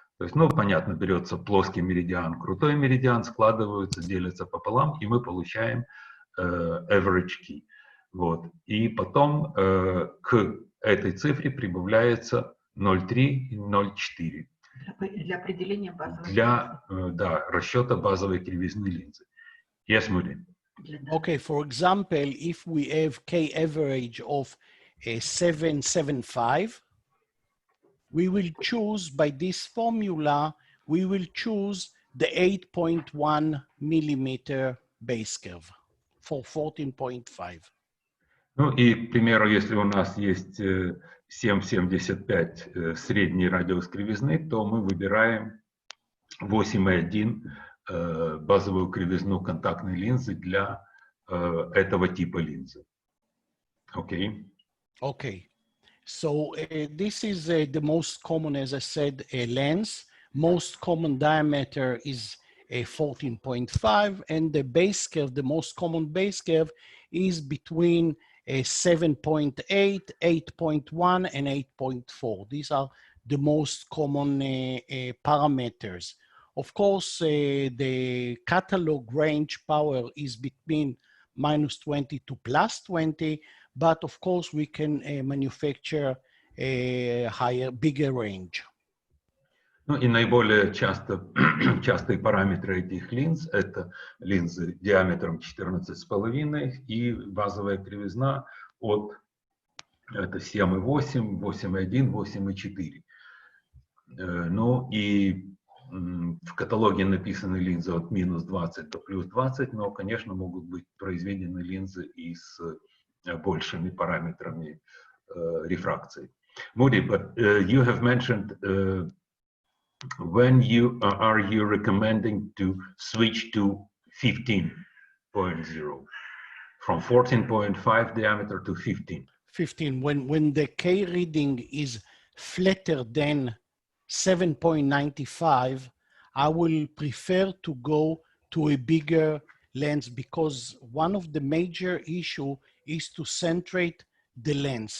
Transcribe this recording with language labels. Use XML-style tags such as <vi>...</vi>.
<ru>То есть, ну, понятно, берется плоский меридиан, крутой меридиан, складываются, делятся пополам, и мы получаем</ru> <en>average key.</en> <ru>Вот. И потом к этой цифре прибавляется 0,3 и 0,4. Для определения базовой. Для расчета базовой кривизны линзы.</ru> <en>Yes, Mudi. Okay, for example, if we have K average of 775, we will choose by this formula, we will choose the 8.1 millimeter base curve for 14.5.</en> <ru>Ну и, к примеру, если у нас есть 7,75 средний радиус кривизны, то мы выбираем 8,1 базовую кривизну контактной линзы для этого типа линзы.</ru> <en>Okay? Okay. So this is the most common, as I said, lens. Most common diameter is 14.5, and the base curve, the most common base curve, is between 7.8, 8.1, and 8.4. These are the most common parameters. Of course, the catalog range power is between -20 to +20, but of course we can manufacture a higher, bigger range.</en> <ru>Ну и наиболее частые параметры этих линз — это линзы диаметром 14,5 и базовая кривизна от это 7,8, 8,1, 8,4. Ну и в каталоге написаны линзы от -20 до +20, но, конечно, могут быть произведены линзы и с большими параметрами рефракции.</ru> <en>Mudi, but you have mentioned when are you recommending to switch to 15.0 from 14.5 diameter to 15? 15, when the K reading is flatter than 7.95, I will prefer to go to a bigger lens because one of the major issue is to centrate the lens.</en>